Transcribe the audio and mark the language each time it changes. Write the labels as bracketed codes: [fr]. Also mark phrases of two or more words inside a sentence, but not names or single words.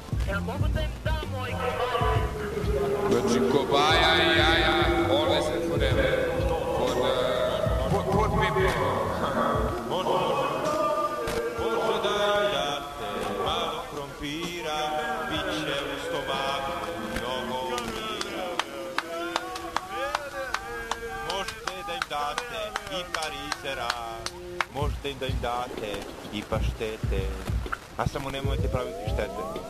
[sr] Mogu da im dam moj kobaja? Znači, kobaja i jaja, [en] always and forever. For people. [sr] Može da date malo krompira, bit će u stomaku mnogo mira. Možete da im date i parizera, možete da im date i paštete, a samo nemojte praviti štete.